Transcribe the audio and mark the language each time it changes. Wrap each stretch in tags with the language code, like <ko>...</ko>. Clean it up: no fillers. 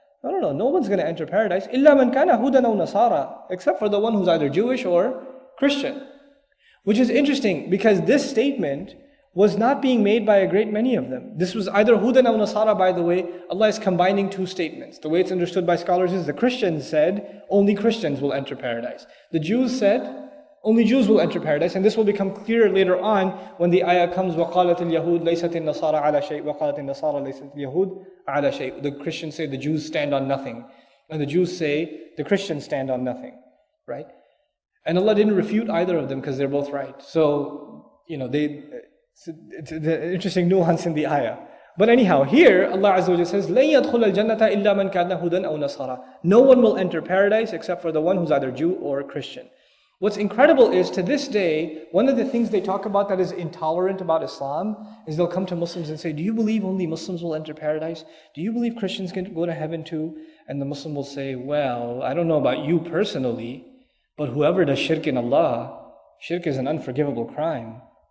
<en>No one's going to enter paradise,</en> <ar>إِلَّا مَنْ كَانَ هُودًا أَوْ نَصَارًا,</ar> <en>except for the one who's either Jewish or Christian. Which is interesting, because this statement was not being made by a great many of them. This was either Hudan or Nasara, by the way. Allah is combining two statements. The way it's understood by scholars is the Christians said, only Christians will enter paradise. The Jews said, only Jews will enter paradise. And this will become clearer later on when the ayah comes,</en> <ar>وَقَالَتِ الْيَهُودِ لَيْسَتِ النَّصَارَ عَلَى شَيْءٍ وَقَالَتِ النَّصَارَ لَيْسَتِ الْيَهُودِ عَلَى شَيْءٍ.</ar> <en>The Christians say the Jews stand on nothing. And the Jews say the Christians stand on nothing. Right? And Allah didn't refute either of them because they're both right. So, it's an interesting nuance in the ayah. But anyhow, here Allah Azza wa Jalla says,</en> <ar>لَن يَدْخُلَ الْجَنَّةَ إِلَّا مَنْ كَانَ هُدًى أَوْ نَصَارًا.</ar> <en>No one will enter paradise except for the one who's either Jew or Christian. What's incredible is, to this day, one of the things they talk about that is intolerant about Islam is they'll come to Muslims and say, do you believe only Muslims will enter paradise? Do you believe Christians can go to heaven too? And the Muslim will say, well, I don't know about you personally, but whoever does shirk in Allah, shirk is an unforgivable crime.</en>